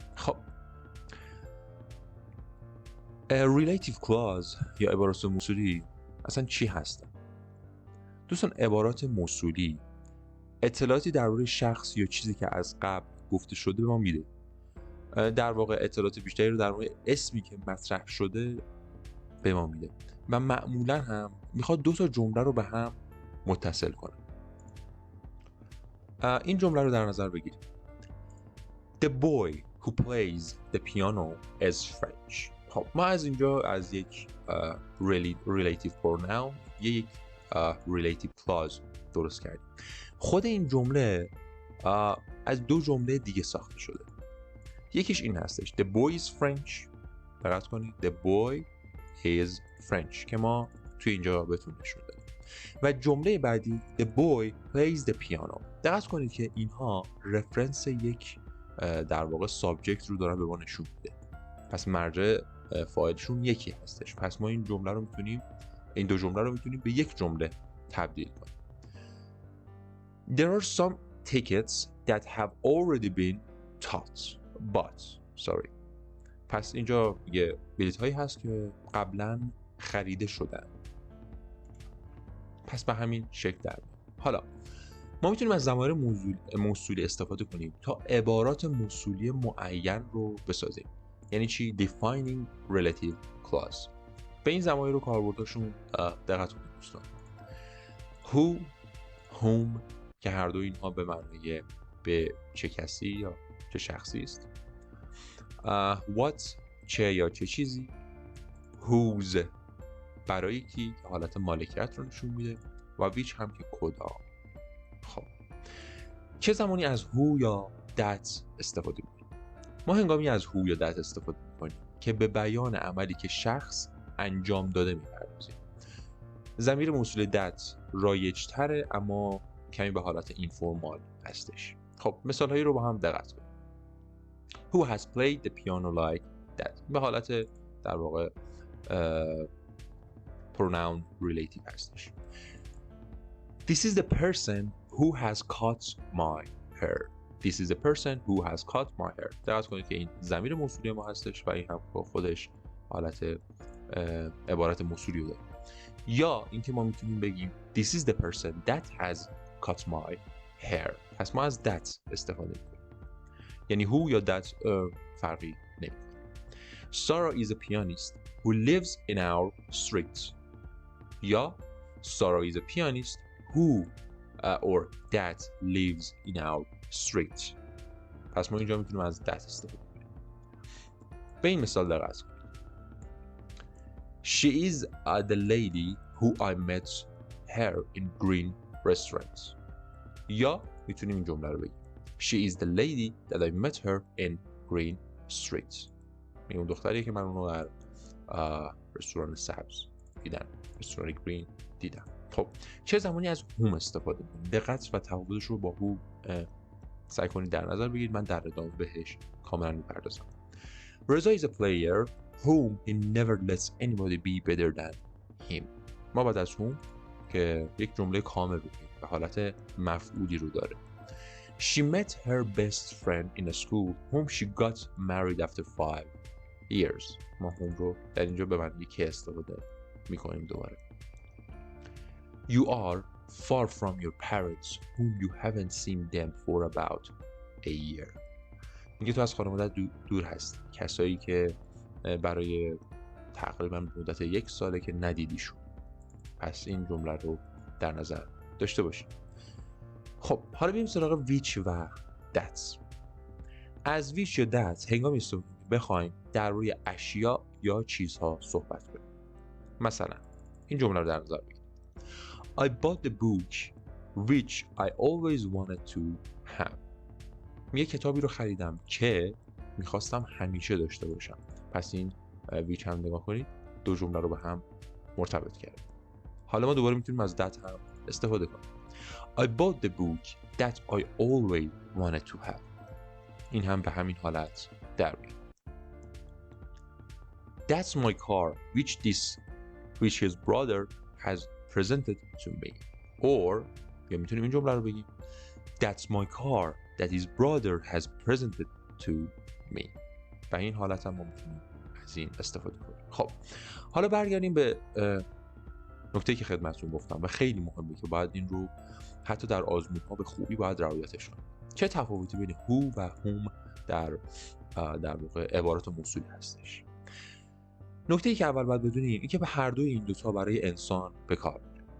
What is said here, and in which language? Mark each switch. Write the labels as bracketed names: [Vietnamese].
[Persian] خب relative clause یا عبارات موصولی اصلا چی هستن؟ دوستان، عبارات موصولی اطلاعاتی درباره شخص یا چیزی که از قبل گفته شده به ما میده. در واقع اطلاعات بیشتری رو در مورد اسمی که مطرح شده به ما میده و معمولا هم میخواد دو تا جمله رو به هم متصل کنه. این جمله رو در نظر بگیرید. [English] The boy who plays the piano is French. [Persian] خب ما از اینجا از یک relative pronoun یک relative clause درست کردیم. خود این جمله از دو جمله دیگه ساخته شده. یکیش این هستش [English] The boy is French. [Persian] دقت کنید [English] The boy is French [Persian] که ما توی اینجا بهتون نشون دادیم. و جمله بعدی [English] The boy plays the piano. [Persian] دقت کنید که اینها رفرنس یک در واقع سابجکت رو دارن به ما نشون میده. پس مرجع فاعلشون یکی هستش. پس ما این جمله رو میتونیم این دو جمله رو میتونیم به یک جمله تبدیل کنیم. [English] There are some tickets that have already been bought. [Persian] پس اینجا یه بلیط هایی هست که قبلا خریده شدن. پس به همین شکل در میاد. حالا ما میتونیم از ضمایر موصولی استفاده کنیم تا عبارات موصولی معین رو بسازیم. یعنی چی؟ [English] Defining relative clause. [Persian] به این ضمایر و کاربرداشون دقت کنید دوستان. Who, whom که هر دو اینها به معنی به چه کسی یا چه شخصی است. What چه یا چه چیزی. Whose برای کی که حالت مالکیت رو نشون میده و which هم که کدام. خب چه زمانی از who یا that استفاده می‌کنیم؟ ما هنگامی از who یا that استفاده می‌کنیم که به بیان عملی که شخص انجام داده می‌پردازیم. ضمیر موصول that رایج‌تره اما کمی به حالت اینفورمال هستش. خب مثال‌هایی رو با هم دقت کنیم. [English] Who has played the piano like that [Persian] به حالت در واقع [English] pronoun relative [Persian] هستش. [English] This is the person who has cut my hair. This is the person who has cut my hair. [Persian] دقت کنید که این ضمیر موصولی ما هستش و این هم با خودش حالت عبارت موصولی رو داره. یا اینکه ما میتونیم بگیم [English] This is the person that has cut my hair. [Persian] پس ما از that استفاده میکنیم. یعنی who یا that فرقی نمیکنه. [English] Sarah is a pianist who lives in our street. یا Sarah is a pianist who or that lives in our street. [Persian] پس ما اینجا میتونیم از that استفاده کنیم. به این مثال دقت کنید. [English] She is the lady who I met her in green restaurant. [Persian] یا میتونیم این جمله رو بگیم [English] She is the lady that I met her in green street. [Persian] اون دختریه که من اونو در رستوران سبز دیدم، رستوران گرین دیدم. خب چه زمانی از whom استفاده کنیم؟ دقت و تفاوتش رو با who سعی کنید در نظر بگیرید. من در ادامه بهش کاملا میپردازم. [English] Reza is a player whom he never lets anybody be better than him. [Persian] ما بعد از whom که یک جمله کامل بگیم به حالت مفعولی رو داره. [English] She met her best friend in a school whom she got married after 5 years. [Persian] ما whom رو در اینجا به معنی که استفاده میکنیم دوباره. [English] You are far from your parents whom you haven't seen them for about a year. [Persian] میگه تو از خانواده دور هستی. کسایی که برای تقریبا مدت 1 ساله که ندیدیشون. پس این جمله رو در نظر داشته باشیم. خب حالا بریم سراغ which و that. از which یا that هنگامی بخوایم درباره اشیا یا چیزها صحبت کنیم. مثلا این جمله رو در نظر بگیرید. [English] I bought the book which I always wanted to have. [Persian] یه کتابی رو خریدم که میخواستم همیشه داشته باشم. پس این which هم نگاه کنید دو جمله رو به هم مرتبط کرد. حالا ما دوباره میتونیم از that هم استفاده کنیم. [English] I bought the book that I always wanted to have. [Persian] این هم به همین حالت در میاد. [English] That's my car which his brother has presented to me. Or یا میتونیم این جمله رو بگیم That's my car that his brother has presented to me. [Persian] به این حالت هم ما میتونیم از این استفاده کنیم. خب حالا برگردیم به نکته‌ای که خدمتتون گفتم و خیلی مهمه که باید این رو حتی در آزمون‌ها به خوبی باید رعایتش کنیم. چه تفاوتی بین who و whom در واقع عبارت موصولی هستش؟ نکته‌ای که اول باید بدونیم این که به هر دوی این دوتا برای انسان به کار میره.